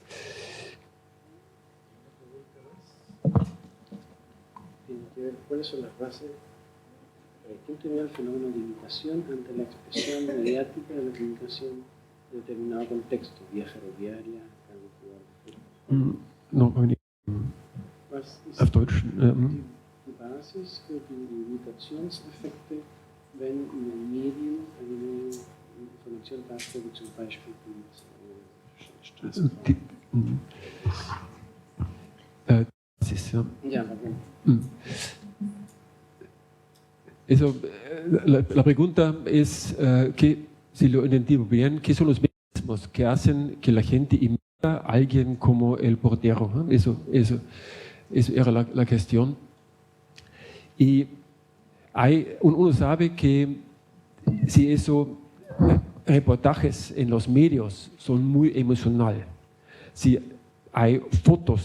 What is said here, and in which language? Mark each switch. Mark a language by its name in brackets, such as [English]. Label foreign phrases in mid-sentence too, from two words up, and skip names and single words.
[Spanish] Tiene que ver cuáles son las bases. ¿Quién tenía el fenómeno de imitación ante la expresión mediática de la comunicación en determinado contexto? Vía ferroviaria, No, [German] was ist auf Deutsch. die Basis für die Imitationseffekte, wenn in einem Medium eine Information darstellt, zum Beispiel die Straßenbahn? Das ist, ja. Ja, warum? [Spanish] Eso, la pregunta es, que, si lo entiendo bien, ¿qué son los mecanismos que hacen que la gente imita a alguien como el portero? ¿No? Eso era la cuestión. Y uno sabe que si esos reportajes en los medios son muy emocionales, si hay fotos